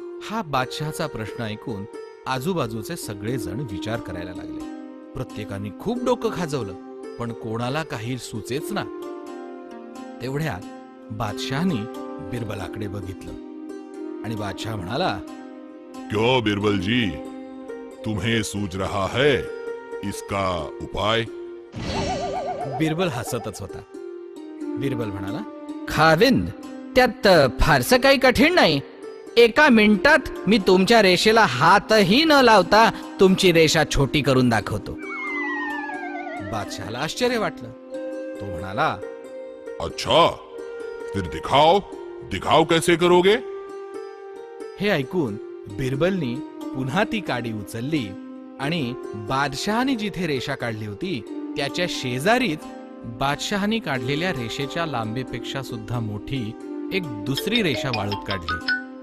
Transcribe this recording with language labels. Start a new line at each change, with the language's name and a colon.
Marathi: हा बादशहाचा प्रश्न ऐकून आजूबाजूचे सगळेजण विचार करायला लागले. प्रत्येकाने खूप डोकं खाजवलं, पण कोणाला काही सुचेच ना. तेवढ्यात बादशहानी बिरबलाकडे बघितलं आणि बादशाह म्हणाला,
Hindi: क्यों बिरबल जी, तुम्हें सूझ रहा है इसका उपाय?
Marathi: बिरबल हसतच होता. बिरबल म्हणाला, खाविंद, त्यात फारसं काही कठीण नाही. एका मिनिटात मी तुमच्या रेषेला हातही न लावता तुमची रेषा छोटी करून दाखवतो. बादशहाला आश्चर्य वाटलं. तो म्हणाला,
Hindi: अच्छा, फिर दिखाओ, दिखाओ कैसे करोगे?
Marathi: हे ऐकून बिरबलनी पुन्हा ती काडी उचलली आणि बादशहाने जिथे रेषा काढली होती त्याच्या शेजारीच बादशहाने काढलेल्या रेषेच्या लांबीपेक्षा सुद्धा मोठी एक दुसरी रेषा वाळूत काढली.